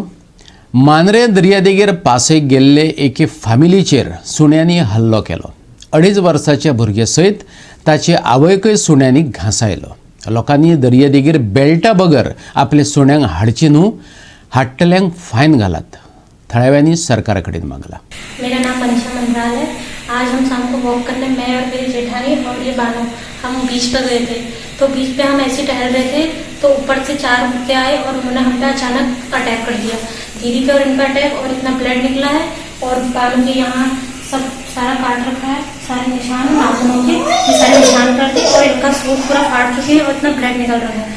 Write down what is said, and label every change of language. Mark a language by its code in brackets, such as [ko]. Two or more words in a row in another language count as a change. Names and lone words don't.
[kok] मांद्रे दर्यादेगेर पासयेक गेल्ले एके फामिलीचेर सुण्यांनी हल्लो केलो. 2.5 वर्साच्या भुरगे सयत ताचे आवयकय सुण्यांनी घांसायलो. लोकांनी दर्यादेगेर बेल्टा बगर आपले सुण्यांक हाडची न्हू, हाडटल्यांक फायन घालात. थळाव्यांनी सरकारा कडेन मागला. [hi] मेरा नाम मनीषा मंत्राल है. आज हम शाम को वॉक करने, मैं और मेरी जेठानी और ये बानो, हम बीच पर गए थे। तो बीच पे हम ऐसे टहल रहे थे तो ऊपर से 4 कुत्ते आए और उन्होंने हम पे अचानक अटैक कर दिया। दीदी पे और इनका अटैक, और इतना ब्लड निकला है और बानो के यहाँ सब सारा काट रखा है, सारे निशान नाखूनों के ये सारे निशान कर थे और इनका सूट पूरा फाड़ चुके हैं और इतना ब्लड निकल रहा है।